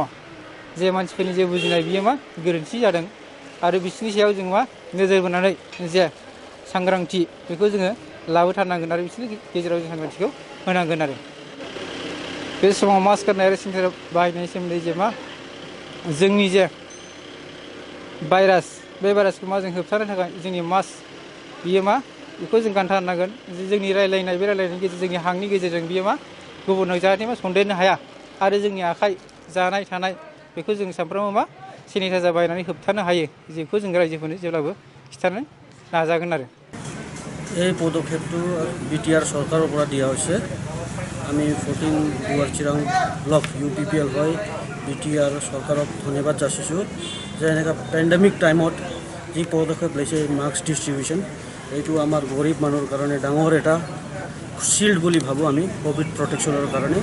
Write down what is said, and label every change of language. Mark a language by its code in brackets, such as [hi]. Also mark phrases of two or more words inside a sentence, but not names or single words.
[brx] जे मानसिफोरनि जे बुजिनाय बियो गोरोन्थि जादों आरो बिसोरनि सायाव जों नोजोर बोनानै जे सांग्रांथि बेखौ जोङो लाबोथारनांगोन आरो बिसोरनि गेजेराव जों सांग्रांथिखौ होनांगोन आरो बे समाव मास्क गाननाय आरो सेनिटाइजार बाहायनायनि सोमोन्दै जे जोंनि जे भाइरास बे भाइरासखौ जों होबथानो थाखाय जोंनि मास्क बियो बेखौ जों गानथारनांगोन। जोंनि रायलायनाय बे रायलायनायनि गेजेरजों जोंनि हांनि गेजेरजों बियो गुबुनाव जाहाथे सन्देरनो हाया आरो जोंनि आखाइ जानाय थानाय बेखौ जों सानफ्रोमबो सेनिटाइजार बाहायनानै होबथानो हायो, जेखौ जों रायजोफोरनो जेब्लाबो खिन्थानो नाजागोन आरो [as] এই পদক্ষেপটো বিটিআৰ চৰকাৰৰ পৰা দিয়া হৈছে। আমি 14 দুৱাৰ চিৰাং ব্লক UPPL হৈ বিটিআৰ চৰকাৰক ধন্যবাদ যাচিছোঁ যে এনেকুৱা [en] pandemic time [as] যি পদক্ষেপ লৈছে [en] mask distribution, [as] এইটো আমাৰ গৰীব মানুহৰ কাৰণে ডাঙৰ এটা শিল্ড বুলি ভাবোঁ আমি [en] covid protection [as] কাৰণে।